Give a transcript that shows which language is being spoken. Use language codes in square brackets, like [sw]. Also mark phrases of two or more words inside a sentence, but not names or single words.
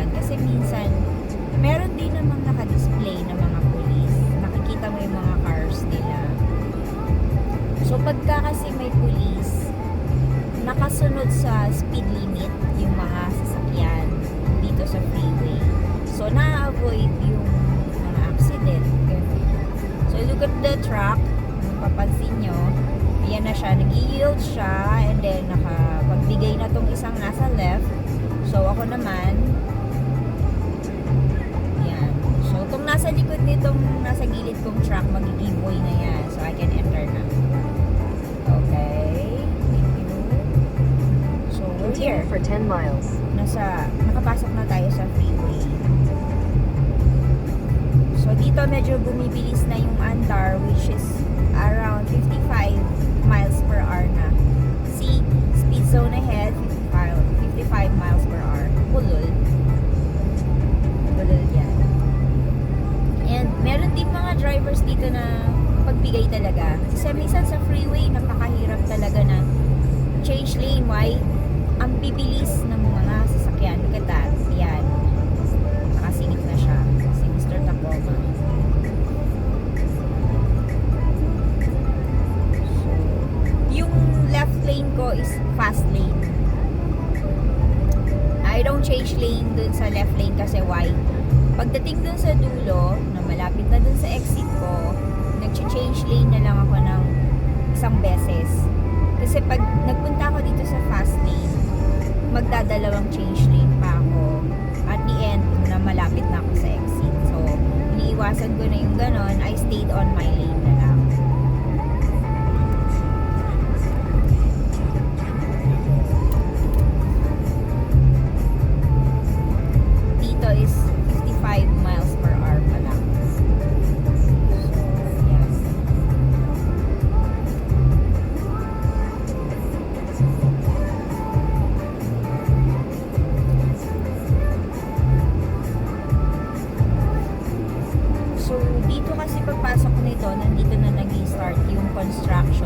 [tl] Kasi minsan, meron din namang naka-display na mga pulis. Nakikita mo yung mga cars nila. So, pagka kasi may pulis, nakasunod sa [en] speed limit [tl] yung mga sasakyan dito sa freeway. So, na-avoid yung mga accident. [en] So, look at the truck. [tl] Kung papansin nyo, yan na siya, nag-yield siya, and then nakapagbigay na tong isang nasa left. So ako naman, yan. So tong nasa likod nitong nasa gilid kong truck, mag-giveaway na yan. [en] So I can enter na. Okay. Thank you. So we're here. Continue for 10 miles. [tl] Nakapasok na tayo sa freeway. So dito medyo bumibilis na yung andar, [en] which is around 55 miles per hour na. See, speed zone ahead, 55 miles per hour. [tl] Bulol yan. And meron din mga drivers dito na pagbigay talaga. Kasi minsan sa freeway, napakahirap talaga na [en] change lane. [tl] Why? Ang bibilis ng mga sasakyan. [en] Look at that. [tl] Yan. Nakasingit na siya. Si Mr. Tacoma. [en] Left lane ko is fast lane. I don't change lane [tl] dun sa [en] left lane kasi why? [tl] Pagdating dun sa dulo, na malapit na dun sa exit ko, nag-change lane na lang ako ng isang beses. Kasi pag nagpunta ako dito sa fast lane, magdadalawang [en] change lane [tl] pa ako. [en] At the end, [tl] na malapit na ako sa exit. So, iniiwasan ko na yung ganon. [en] I stayed on my lane na lang. Is 55 miles per hour pa lang. So, yes. [tl] So, dito kasi pagpasok nito, nandito na nag-start yung construction.